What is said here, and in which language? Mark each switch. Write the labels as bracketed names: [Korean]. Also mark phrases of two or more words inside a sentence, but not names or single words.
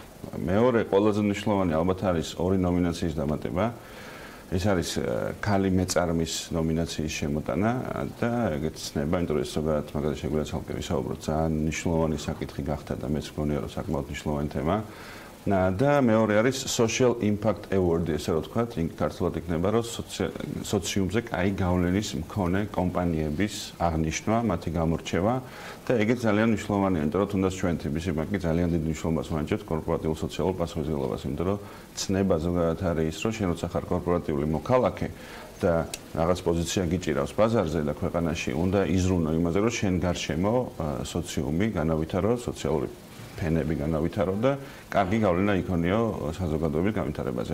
[Georgian] მეორე, ყველაზე მნიშვნელოვანი ალბათ არის ორი ნომინაციის დამატება. ეს არის ქალი მეწარმის ნომინაციის შემოტანა და ეგეც ცნება, იმიტომ რომ ეს ზოგადად მაგალითად შეგვიძლია ცალკე ვისაუბროთ, ძალიან მნიშვნელოვანი საკითხი გახდა და მეც მგონია რომ საკმაოდ მნიშვნელოვანი თემა. და მეორე არის [English] social impact award- [Georgian] ი, ესე რომ ვთქვათ, ქართულად იქნება, რომ სოციუმზე კაი გავლენის მქონე კომპანიების აღნიშვნა, მათი გამორჩევა და ეგეც ძალიან მნიშვნელოვანია, იმიტომ რომ თუნდაც ჩვენ TBC ბანკი ძალიან დიდ მნიშვნელობას ვანიჭებთ კორპორატიულ სოციალურ პასუხისმგებლობას, იმიტომ რომ ცნება ზოგადად არის ის, რომ შენ როცა ხარ კორპორატიული მოქალაქე და რაღაც პოზიცია გიჭირავს ბაზარზე და ქვეყანაში, უნდა იზრუნო იმაზე, რომ შენ გარშემო სოციუმი განავითარო, სოციალური თემები განავითარო და კარგი გავლენა იქონიო საზოგადოების განვითარებაზე.